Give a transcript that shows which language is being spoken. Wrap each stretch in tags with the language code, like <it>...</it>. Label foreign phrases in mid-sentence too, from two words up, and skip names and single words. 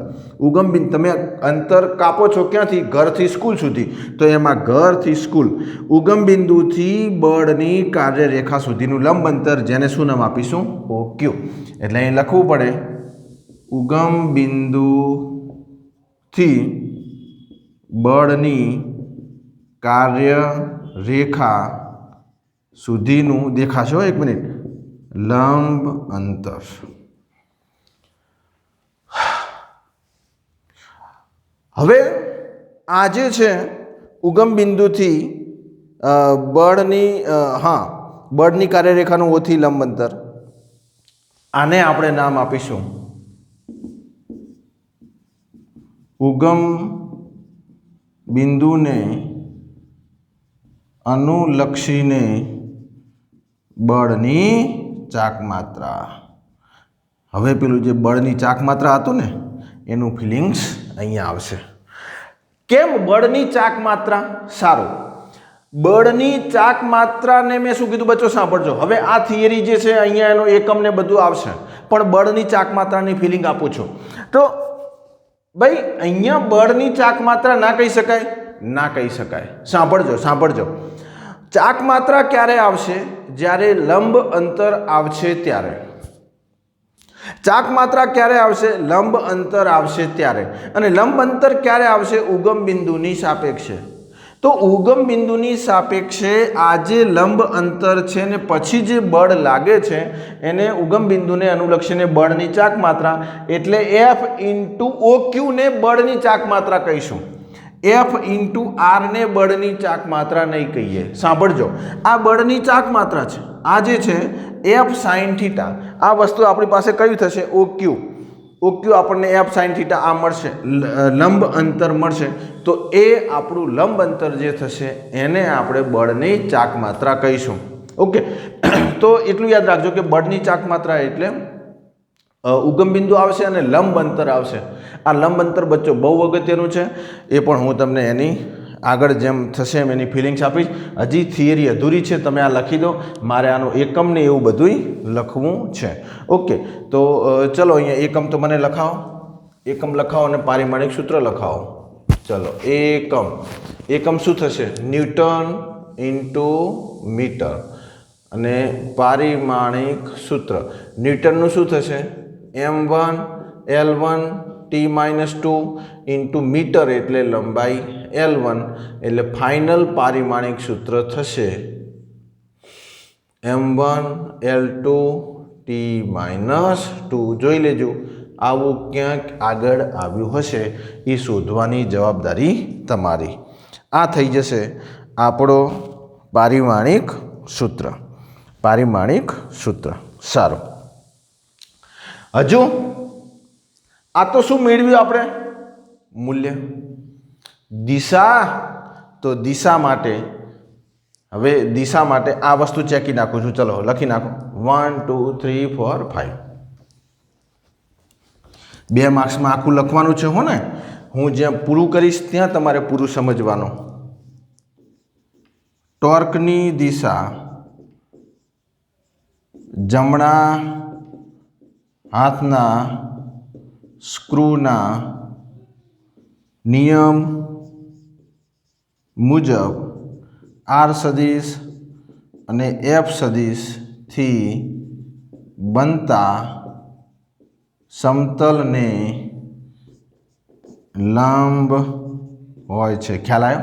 <gu>ઉગમ બિંદુ તમે અંતર કાપો છો ક્યાંથી ઘર થી સ્કૂલ સુધી તો એમાં ઘર થી સ્કૂલ ઉગમ બિંદુ થી બળની કાર્યરેખા સુધીનું લંબ અંતર જેને શું નામ આપીશું ઓ ક્યૂ। એટલે અહીં લખવું પડે ઉગમ બિંદુ થી બળની કાર્યરેખા સુધીનું દેખાશો એક મિનિટ લંબ અંતર। હવે આજે છે ઉગમ બિંદુ થી બળની કાર્યરેખાનું ઓથી લંબ અંતર આને આપણે નામ આપીશું ઉગમ બિંદુ ને અનુલક્ષીને બળની ચાકમાત્રા। હવે પેલું જે બળની ચાકમાત્રા હતું ને એનું ફીલિંગ્સ અહીંયા આવશે। કેમ બળની ચાકમાત્રા? સારું બળની ચાકમાત્રા ને મેં શું કીધું બચ્ચો સાંભળજો। હવે આ થિયરી જે છે અહીંયા એનો એકમ ને બધું આવશે પણ બળની ચાકમાત્રાની ફીલિંગ આપું છું તો ભાઈ અહીંયા બળની ચાકમાત્રા ના કહી શકાય ના કહી શકાય। સાંભળજો ચાકમાત્રા ક્યારે આવશે જ્યારે લંબ અંતર આવશે ત્યારે। ચાકમાત્રા ક્યારે આવશે લંબ અંતર આવશે ત્યારે અને લંબ અંતર ક્યારે આવશે ઉગમ બિંદુની સાપેક્ષે। તો ઉગમ બિંદુની સાપેક્ષે આજે લંબ અંતર છે ને પછી જે બળ લાગે છે એને ઉગમ બિંદુને અનુલક્ષીને બળની ચાકમાત્રા એટલે</gu> <en>F into OQ</en> <gu>ને બળની ચાકમાત્રા કહીશું।</gu> <en>F into R</en> <gu>ને બળની ચાકમાત્રા નહીં કહીએ। સાંભળજો આ બળની ચાકમાત્રા છે આ જે છે</gu> <en>F sine theta</en> <gu>આ વસ્તુ આપણી પાસે કઈ થશે ઓ ક્યૂ આપણે</gu> <en>F sine theta</en> <gu>આ મળશે લંબ અંતર મળશે તો એ આપણું લંબ અંતર જે થશે એને આપણે બળની ચાકમાત્રા કહીશું। ઓકે તો એટલું યાદ રાખજો કે બળની ચાકમાત્રા એટલે ઉગમ બિંદુ આવશે અને લંબ અંતર આવશે। આ લંબ અંતર બચ્ચો બહુ અગત્યનું છે એ પણ હું તમને એની આગળ જેમ થશે એમ એની ફીલિંગ્સ આપીશ। હજી થિયરી અધૂરી છે તમે આ લખી દો મારે આનો એકમ ને એવું બધુંય લખવું છે। ઓકે તો ચલો અહીંયા એકમ તો મને લખાઓ એકમ લખાઓ અને પારિમાણિક સૂત્ર લખાઓ। ચલો એકમ શું થશે</gu> <en>newton into meter</en> <gu>અને પારિમાણિક સૂત્ર ન્યૂટનનું શું થશે M1 L1 T-2</gu> <en>into meter</en> <gu>એટલે લંબાઈ L1 એટલે ફાઇનલ પારિમાણિક સૂત્ર થશે M1 L2 T-2। જોઈ લેજો આવું ક્યાંક આગળ આવ્યું હશે એ શોધવાની જવાબદારી તમારી। આ થઈ જશે આપણો પારિમાણિક સૂત્ર। સારું હજુ આ તો શું મેળવ્યું આપણે મૂલ્ય દિશા। તો દિશા માટે હવે દિશા માટે આ વસ્તુ ચેકી નાખું છું। ચલો લખી નાખો 1 2 3 4 5 2 માર્ક્સ મેં આખું લખવાનું છે હો ને હું જ્યાં પૂરું કરીશ ત્યાં તમારે પૂરું સમજવાનું। ટૉર્કની દિશા જમણા હાથના સ્ક્રૂના નિયમ મુજબ આર સદિશ અને એફ સદિશ થી બનતા સમતલ ને લંબ હોય છે. ખ્યાલ આવ્યો?</gu>